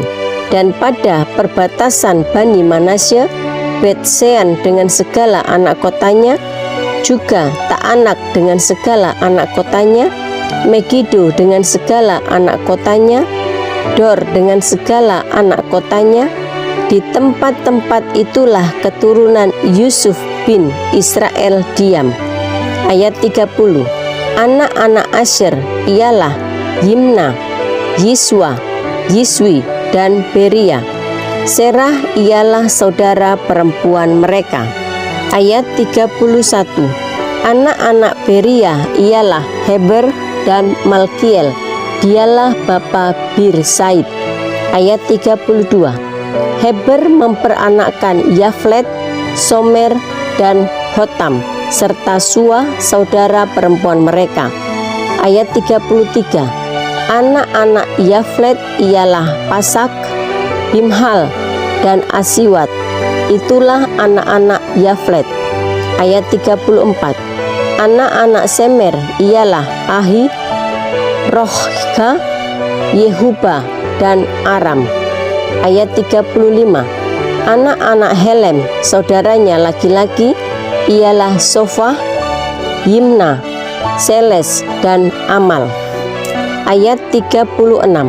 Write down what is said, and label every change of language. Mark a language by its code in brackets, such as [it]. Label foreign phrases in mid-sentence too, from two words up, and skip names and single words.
[id] Dan pada perbatasan Bani Manasye, Bet-Sean dengan segala anak kotanya, juga Taanak dengan segala anak kotanya, Megido dengan segala anak kotanya, Dor dengan segala anak kotanya. Di tempat-tempat itulah keturunan Yusuf bin Israel diam. Ayat 30. Anak-anak Asher ialah Yimna, Yiswa, Yiswi, dan Beria. Serah ialah saudara perempuan mereka. Ayat 31. Anak-anak Beria ialah Heber dan Malkiel. Dialah bapa Bir-Said. Ayat 32. Heber memperanakkan Yaflet, Somer, dan Hotam, serta Sua, saudara perempuan mereka. Ayat 33. Anak-anak Yaflet ialah Pasak, Bimhal, dan Asiwat. Itulah anak-anak Yaflet. Ayat 34. Anak-anak Semer ialah Ahi, Rohga, Yehuba, dan Aram. Ayat 35. Anak-anak Helem, saudaranya laki-laki, ialah Sofa, Yimna, Seles, dan Amal. Ayat 36.